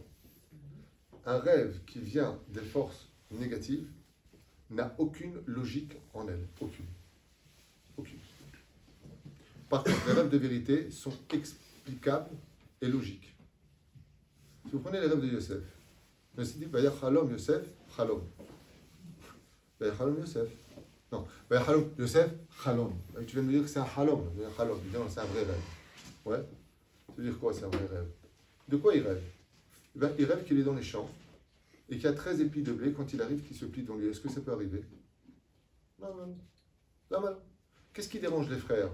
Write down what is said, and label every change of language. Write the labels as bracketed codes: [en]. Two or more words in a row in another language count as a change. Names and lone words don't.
[fr] Un rêve qui vient des forces négatives n'a aucune logique en elle. Aucune. Aucune. Par contre, les rêves de vérité sont explicables et logiques. Si vous prenez les rêves de Yosef, on s'est dit, [he] ויחלם יוסף, חלום. ויחלם יוסף. Non, ויחלם יוסף, חלום. [fr] Tu viens de me dire que c'est un Chalom. Chalom, évidemment, c'est un vrai rêve. Ouais. Ça veut dire quoi, c'est un vrai rêve? De quoi il rêve? Eh bien, il rêve qu'il est dans les champs et qu'il y a 13 épis de blé quand il arrive qui se plient dans lui. Est-ce que ça peut arriver? Non, non. Non, non. Qu'est-ce qui dérange les frères?